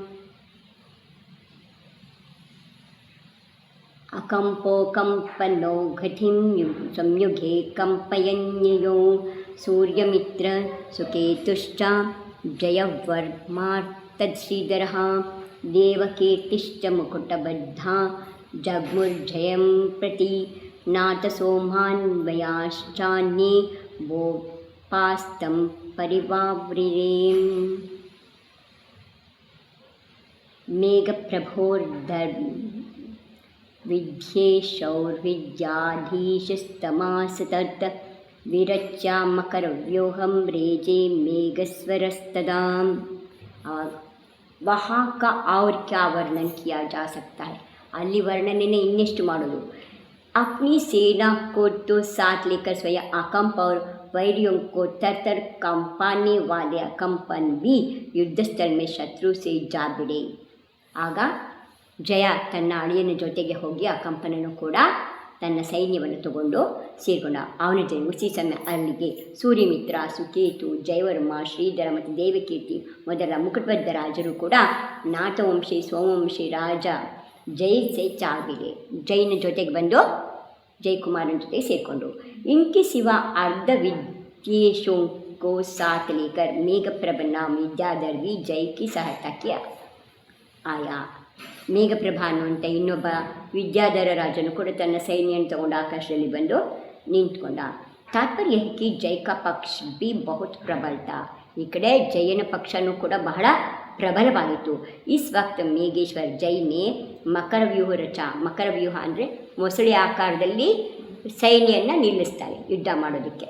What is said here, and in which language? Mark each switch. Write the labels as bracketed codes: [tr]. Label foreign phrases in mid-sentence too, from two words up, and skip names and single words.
[sa] ಅಕಂಪೋಕಂಪನೋ ಘಟಿಂ ಸಂಯುಗೇ ಕಂಪಯನ್ಯಯೋ ಸೂರ್ಯಮಿತ್ರ ಸುಕೇತುಶ್ಚ ಜಯವರ್ಮಾರ್ತಶ್ರೀಧರಃ ದೇವಕೀರ್ತಿಶ್ಚ ಮುಕುಟಬದ್ಧಾ ಜಗ್ಮುರ್ಜಯಂ ಪ್ರತಿ ನಾಥಸೋಮಾನ್ವಯಾಶ್ಚಾನ್ಯೇ ಗೋಪಾಸ್ತಂ ಪರಿವಾವ್ರಿರೇಂ. ಮೇಘಪ್ರಭೋರ್ಧವಿದ್ಯೇಶೌರ್ವಿದ್ಯಾಧೀಶಸ್ತಮಾಸತತ್ ವಿರಚ್ಯ ಮಕರವ್ಯೂಹಂ रेजे मेघस्वरस्तदा. [hi] वहाँ का और क्या वर्णन किया जा सकता है. [kn] ಅಲ್ಲಿ ವರ್ಣನೆನೇ ಇನ್ನೆಷ್ಟು ಮಾಡೋದು. [hi] अपनी सेना को तो साथ लेकर स्वयं अकंप और वैरियों को तर कंपाने वाले अकंपन भी युद्धस्थल में शत्रु से जा बिड़े. [kn] ಆಗ ಜಯ ತನ್ನ ಅಳಿಯನ ಜೊತೆಗೆ ಹೋಗಿ ಅಕಂಪನನು ಕೂಡ ತನ್ನ ಸೈನ್ಯವನ್ನು ತಗೊಂಡು ಸೇರಿಕೊಂಡ. ಅವನ ಜೊತೆ [hi] उसी समय [kn] ಅಲ್ಲಿಗೆ ಸೂರ್ಯಮಿತ್ರ, ಸುಕೇತು, ಜಯವರ್ಮ, ಶ್ರೀಧರ ಮತ್ತು ದೇವಕೀರ್ತಿ ಮೊದಲ ಮುಕುಟಬದ್ಧ ರಾಜರು ಕೂಡ ನಾಥವಂಶಿ ಸೋಮವಂಶಿ ರಾಜ ಜೈ ಚಾವಿಗೆ ಜೈನ ಜೊತೆಗೆ ಬಂದು ಜಯಕುಮಾರನ ಜೊತೆ ಸೇರಿಕೊಂಡ್ರು. [hi] इनके सिवा अर्ध विद्येशों को साथ लेकर मेघप्रभ नाम विद्याधर भी जय की सहायता किया आया. [kn] ಮೇಘಪ್ರಭ ಅನ್ನುವಂಥ ಇನ್ನೊಬ್ಬ ವಿದ್ಯಾಧರ ರಾಜನು ಕೂಡ ತನ್ನ ಸೈನ್ಯವನ್ನು ತಗೊಂಡು ಆಕಾಶದಲ್ಲಿ ಬಂದು ನಿಂತ್ಕೊಂಡ. [hi] तात्पर्य कि जय का पक्ष भी बहुत प्रबल था. [kn] ಈ ಕಡೆ ಜಯನ ಪಕ್ಷನೂ ಕೂಡ ಬಹಳ ಪ್ರಬಲವಾಗಿತ್ತು. [hi] इस वक्त मेघेश्वर जैने मकरव्यूह [kn] ಮಕರವ್ಯೂಹ ಅಂದರೆ ಮೊಸಳೆ ಆಕಾರದಲ್ಲಿ ಸೈನ್ಯವನ್ನು ನಿಲ್ಲಿಸ್ತಾರೆ ಯುದ್ಧ ಮಾಡೋದಕ್ಕೆ.